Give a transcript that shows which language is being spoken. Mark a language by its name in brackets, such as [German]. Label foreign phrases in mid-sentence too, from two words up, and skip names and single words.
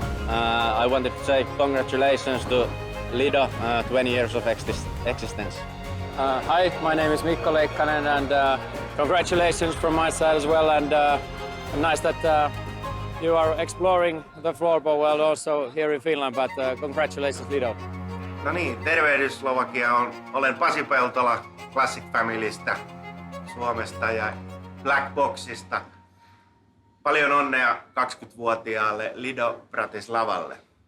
[English] I wanted to say congratulations to Lido, 20 years of existence. Hi, my name is Mikko Leikkanen and congratulations from my side as well. And nice that you are exploring the floorball world also here in Finland, but congratulations Lido. [Finnish] No niin, tervehdys Slovakia. Olen Pasi Peltola Classic Familystä Suomesta ja Black Boxista. Paljon onnea 20-vuotiaalle Lido Bratislavalle.